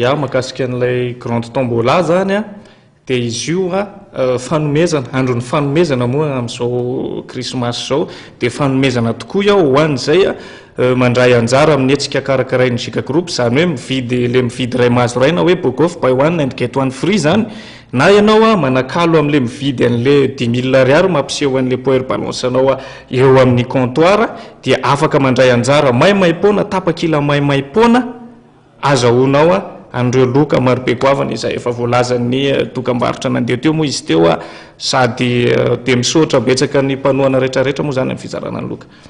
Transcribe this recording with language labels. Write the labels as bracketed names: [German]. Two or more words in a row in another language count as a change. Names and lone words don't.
[Malagasy] Ya mahakasika an'ilay [French] grande tombola [Malagasy] zany dia izy io fanomezana, andron'ny fanomezana moa amin'izao krismasy zao dia fanomezana tokoa ao ho an'izay mandray anjara amin'ny hetsika karakarain'ny Jika Group zany hoe mividy ray mahazo raina hoe [English] bogof by one and get one free [Malagasy] zany na ianao manakalo amin'le mividy an'le 10 000 ariary mampiseho an'le power balance anao eo amin'ny comptoir dia afaka mandray anjara maimaimpona tapakila maimaimpona azahoanao andreo loka maro be goavana izay efa voalazan'ny dokam-barotra nandeha teo moa izy teo sady dia misaotra betsaka ny mpanoana rehetrarehetra moa zany amin'ny fizarana ny loka.